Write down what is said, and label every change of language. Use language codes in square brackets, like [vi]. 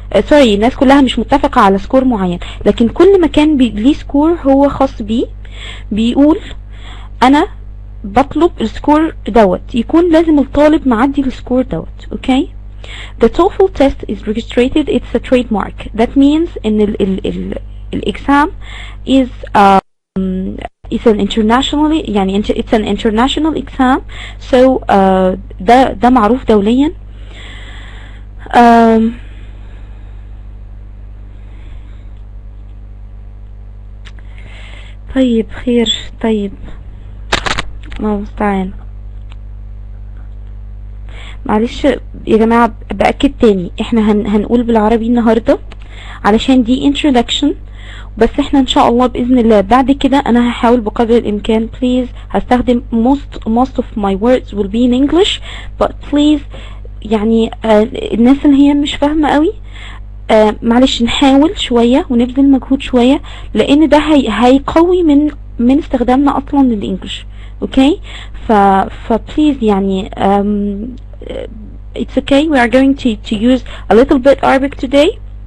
[ar] سوري، الناس كلها مش متفقة على سكور معين، لكن كل مكان ليه سكور هو خاص بيه. بيقول انا بطلب السكور يكون لازم الطالب معدي السكور اوكي. [en] The TOEFL test is registered. It's a trademark. That means [ar] ان [en] exam is it's an internationally، [ar] يعني [en] it's an international exam. So [ar] ده معروف دوليا. طيب خير. طيب الله المستعان. معلش يا جماعة، بأكد تاني، احنا هنقول بالعربي النهاردة علشان دي introduction بس. احنا ان شاء الله بإذن الله بعد كده انا هحاول بقدر الامكان [en] please [ar] هستخدم [en] most of my words will be in English, but please [ar] يعني الناس اللي هي مش فاهمة قوي معلش نحاول شوية ونبذل مجهود شوية، لان ده هيقوي من استخدامنا اصلا للانجليش. اوكي، please يعني [en] it's okay, we are going to use a little bit Arabic today.